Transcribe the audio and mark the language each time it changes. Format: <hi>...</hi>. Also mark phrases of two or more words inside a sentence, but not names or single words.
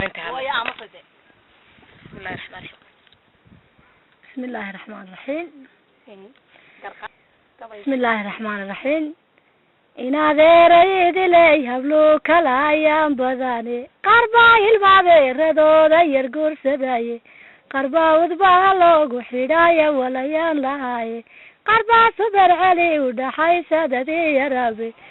<ar>Way ama fade. بسم الله الرحمن الرحيم. بسم الله الرحمن الرحيم. بسم الله الرحمن الرحيم.</ar> <so>In adeeraydi lay hablo kala ayaan badane. Qaar baa ilmaadeeradooda yar guursadaaye. Qaar baa udbaha loogu xidhaaye walayaan lahaaye. Qaar baa subar celi u dhaxaysa dadii yaraabe.</so>